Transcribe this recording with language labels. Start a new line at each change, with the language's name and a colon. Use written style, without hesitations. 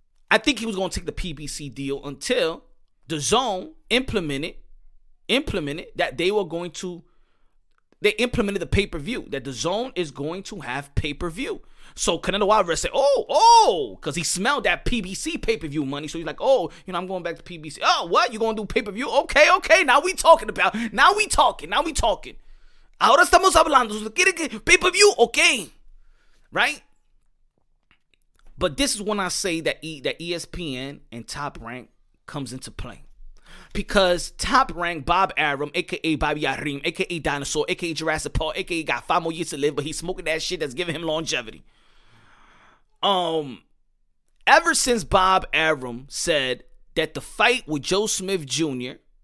English: I think he was going to take the PBC deal until the zone implemented that they implemented the pay-per-view, that the zone is going to have pay-per-view. So Canelo Alvarez said, because he smelled that PBC pay-per-view money. So he's like, I'm going back to PBC. Oh, what? You going to do pay-per-view? Okay. Now we talking.
Spanish: Ahora estamos hablando.
English: ¿Quiere pay-per-view? Okay. Right? But this is when I say that ESPN and Top Rank comes into play. Because Top Rank, Bob Arum, a.k.a. Bobby Arim, a.k.a. Dinosaur, a.k.a. Jurassic Park, a.k.a. got 5 more years to live, but he's smoking that shit that's giving him longevity. Ever since Bob Arum said that the fight with Joe Smith Jr.